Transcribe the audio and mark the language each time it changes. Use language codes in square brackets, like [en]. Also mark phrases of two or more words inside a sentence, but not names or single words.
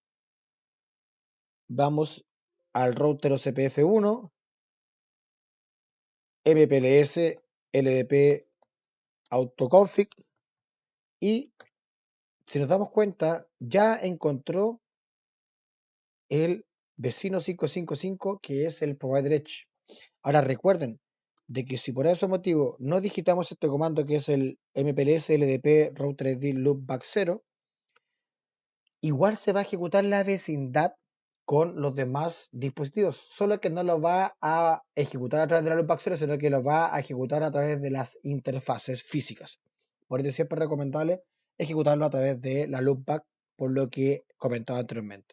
[es] Vamos al router OCPF1, MPLS, LDP, autoconfig. Y si nos damos cuenta, ya encontró el vecino 555 que es el [en] provider Edge. [es] Ahora recuerden de que si por ese motivo no digitamos este comando que es el [en] mpls ldp router id loopback 0, [es] igual se va a ejecutar la vecindad con los demás dispositivos, solo que no lo va a ejecutar a través de la loopback 0, sino que lo va a ejecutar a través de las interfaces físicas. Por eso siempre es recomendable ejecutarlo a través de la loopback, por lo que comentaba anteriormente.